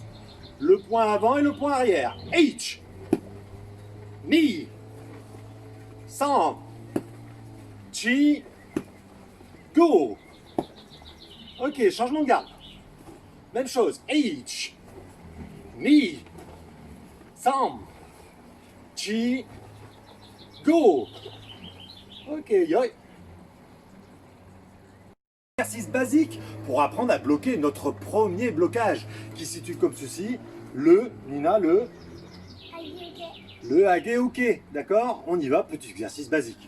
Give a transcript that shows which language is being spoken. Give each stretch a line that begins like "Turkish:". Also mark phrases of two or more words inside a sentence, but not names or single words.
French: Le point avant et le point arrière, H,
Japanese: 二、三、四、五.
French: Ok, changement de garde. Même chose, H,
Japanese: 二、三, 四、五.
French: Ok, yoi. Exercice basique pour apprendre à bloquer notre premier blocage qui se situe comme ceci. Nina, le hage-uke, d'accord? On y va, petit exercice basique.